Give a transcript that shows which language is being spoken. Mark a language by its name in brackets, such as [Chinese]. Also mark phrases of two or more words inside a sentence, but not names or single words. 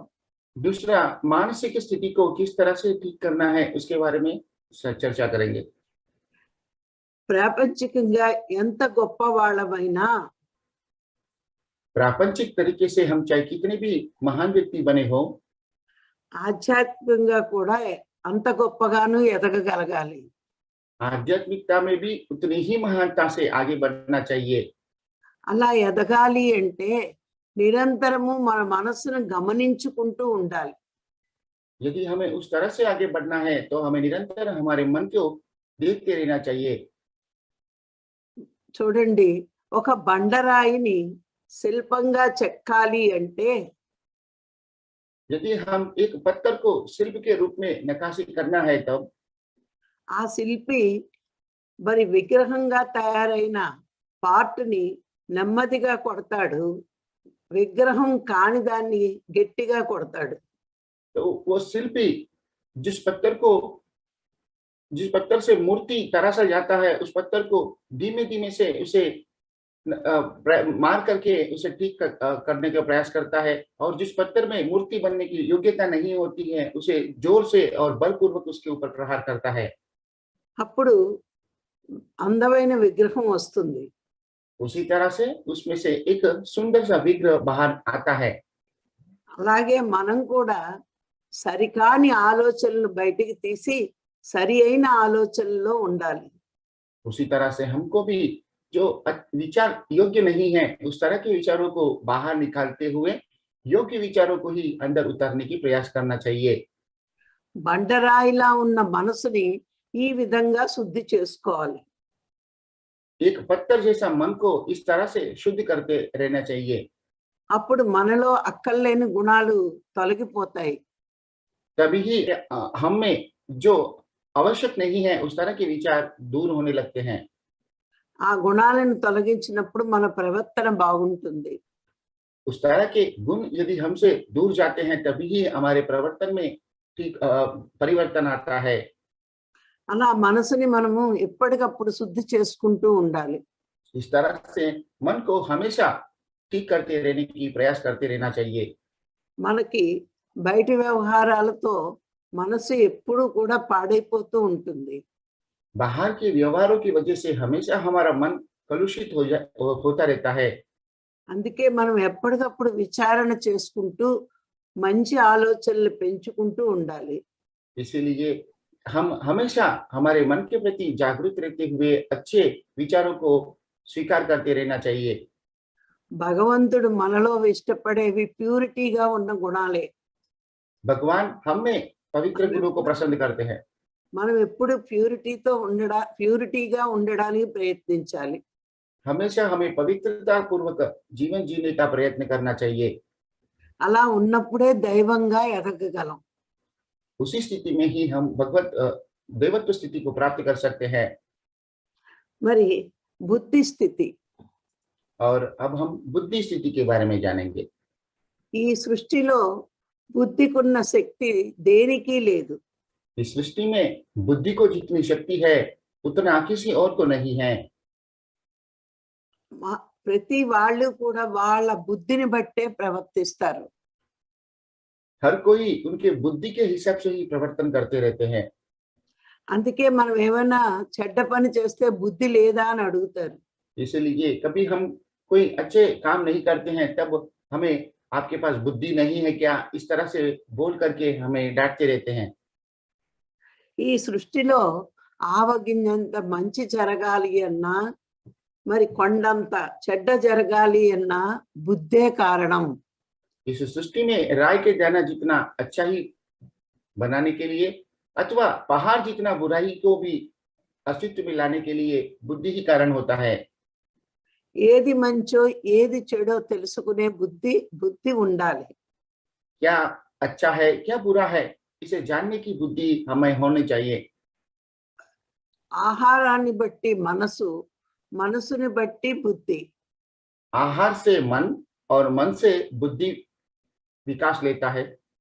[Hindi] दूसरा, मानसिक स्थिति को किस तरह से ठीक करना है उसके बारे में चर्चा करेंगे। [Telugu] ప్రాపంచికంగా ఎంత గొప్ప వాళ్ళమైనా [Hindi] प्रापंचिक तरीके से हम चाहे कितने भी महान व्यक्ति बने हो, [Telugu] ఆధ్యాత్మికంగా కూడా అంత గొప్పగాను ఎదగగలగాలి. [Hindi] आध्यात्मिकता में भी उतनी ही महानता से आगे बढ़ना चाहिए। [Telugu] అలా ఎదగాలి అంటే నిరంతరము మన మనసును గమనించుకుంటూ ఉండాలి. [Hindi] यदि हमें उस तरह से आगे बढ़ना है तो हमें निरंतर हमारे मन को देखते रहना चाहिए। [Telugu] చూడండి, ఒక బండరాయిని శిల్పంగా చెక్కాలి అంటే [Hindi] यदि हम एक पत्थर को शिल्प के रूप में नक्काशी करना है तब [Telugu] ఆ శిల్పి మరి విగ్రహంగా తయారైన పార్ట్ని నెమ్మదిగా కొడతాడు, విగ్రహం కాని దాన్ని గట్టిగా కొడతాడు. [Hindi] तो वो शिल्पी जिस पत्थर से मूर्ति तराशा जाता है उस पत्थर को धीमे धीमे से उसे मार करके उसे ठीक करने का प्रयास करता है, और जिस पत्थर में मूर्ति बनने की योग्यता नहीं होती है उसे जोर से और बलपूर्वक उसके ऊपर प्रहार करता है। [Telugu] అప్పుడు అందమైన విగ్రహం వస్తుంది. [Hindi] उसी तरह से उसमें से एक सुंदर सा विग्रह बाहर आता है। [Telugu] అలాగే మనం కూడా సరికాని ఆలోచనలు బయటికి తీసి సరి అయిన ఆలోచనలో ఉండాలి. [Hindi] उसी तरह से हमको भी जो विचार योग्य नहीं है उस तरह के विचारों को बाहर निकालते हुए योग्य विचारों को ही अंदर उतारने की प्रयास करना चाहिए। [Telugu] బండరాయిలా ఉన్న మనసుని ఈ విధంగా శుద్ధి చేసుకోవాలి. [Hindi] एक पत्थर जैसा मन को इस तरह से शुद्ध करते रहना चाहिए। [Telugu] అప్పుడు మనలో అక్కర్లేని గుణాలు తొలగిపోతాయి. [Hindi] तभी ही हम में जो आवश्यक नहीं है उस तरह के विचार दूर होने लगते हैं। [Telugu] ఆ గుణాలను తొలగించినప్పుడు మన ప్రవర్తన బాగుంటుంది. [Hindi] उस तरह के गुण यदि हमसे दूर जाते हैं तभी ही हमारे प्रवर्तन में ठीक परिवर्तन आता है। [Telugu] అలా మనసుని మనము ఎప్పటికప్పుడు శుద్ధి చేసుకుంటూ ఉండాలి. [Hindi] इस तरह से मन को हमेशा ठीक करते रहने की प्रयास करते रहना चाहिए। [Telugu] మనకి బయటి వ్యవహారాలతో మనసు ఎప్పుడూ కూడా పాడైపోతూ ఉంటుంది. [Hindi] बाहर के व्यवहारों की वजह से हमेशा हमारा मन कलुषित होता रहता है। [Telugu] అందుకే మనం ఎప్పటికప్పుడు విచారణ చేసుకుంటూ మంచి ఆలోచనలు పెంచుకుంటూ ఉండాలి. [Hindi] इसीलिए हम हमेशा हमारे मन के प्रति जागरूक रहते हुए अच्छे विचारों को स्वीकार करते रहना चाहिए। [Telugu] భగవంతుడు మనలో ఇష్టపడేవి ప్యూరిటీగా ఉన్న గుణాలే. [Hindi] भगवान हम में पवित्र गुणों को पसंद करते हैं। [Telugu] మనం ఎప్పుడు ప్యూరిటీగా ఉండడానికి ప్రయత్నించాలి. [Hindi] हमेशा हमें पवित्रता पूर्वक जीवन जीने का प्रयत्न करना चाहिए। [Telugu] అలా ఉన్నప్పుడే దైవంగా ఎదగగలం. [Hindi] उसी स्थिति में ही हम देवत्व स्थिति को प्राप्त कर सकते हैं। [Telugu] మరి బుద్ధి స్థితి, [Hindi] और अब हम बुद्धि स्थिति के बारे में जानेंगे। [Telugu] ఈ సృష్టిలో బుద్ధికున్న శక్తి దేనికి లేదు. [Hindi] इस सृष्टि में बुद्धि को जितनी शक्ति है उतना किसी और को नहीं है। [Telugu] ప్రతి వాళ్ళు కూడా వాళ్ళ బుద్ధిని బట్టే ప్రవర్తిస్తారు. [Hindi] हर कोई उनके बुद्धि के हिसाब से ही प्रवर्तन करते रहते हैं। [Telugu] అందుకే మనం ఏమైనా చెడ్డ పని చేస్తే బుద్ధి లేదా అని అడుగుతారు. [Hindi] इसलिए कभी हम कोई अच्छे काम नहीं करते हैं तब हमें आपके पास बुद्धि नहीं है क्या, इस तरह से बोल करके हमें डांटते रहते हैं। [Telugu] ఈ సృష్టిలో ఆవగింజంత మంచి జరగాలి అన్నా మరి కొండంత చెడ్డ జరగాలి అన్న బుద్ధే కారణం. [Hindi] इस सृष्टि में राय के जाना जितना अच्छा ही बनाने के लिए अथवा पहाड़ जितना बुराई को भी अस्तित्व में लाने के लिए बुद्धि ही कारण होता है। [Telugu] ఏది మంచో ఏది చెడో తెలుసుకునే బుద్ధి ఉండాలి. [Hindi] क्या अच्छा है क्या बुरा है इसे जानने की बुद्धि हमें होनी चाहिए। [Telugu] ఆహారాన్ని బట్టి మనసు, మనసుని బట్టి బుద్ధి. [Hindi] आहार से मन और मन से बुद्धि विकास लेता है।